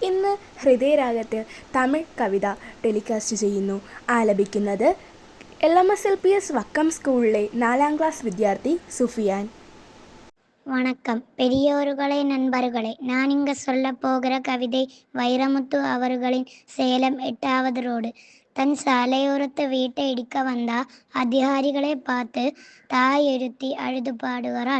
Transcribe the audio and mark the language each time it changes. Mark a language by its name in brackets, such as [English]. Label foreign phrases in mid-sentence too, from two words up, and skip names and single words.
[Malayalam] ഇന്ന് ഹൃദയരാഗത്തിൽ തമിഴ് കവിത ടെലികാസ്റ്റ് ചെയ്യുന്നു. ആലപിക്കുന്നത് LMS വക്കം സ്കൂളിലെ 4ാം ക്ലാസ് വിദ്യാർത്ഥി സുഫിയാൻ. [Tamil] வணக்கம். பெரியோர்களே, நண்பர்களே, நான் இங்க சொல்ல போகிற கவிதை வைரமுத்து அவர்களின் சேலம் 8வது ரோடு. தன் சாலையோரத்து வீட்டை இடிக்க வந்தா அதிகாரிகளை பார்த்து தாய் எழுத்தி அழுது பாடுகிறாள்.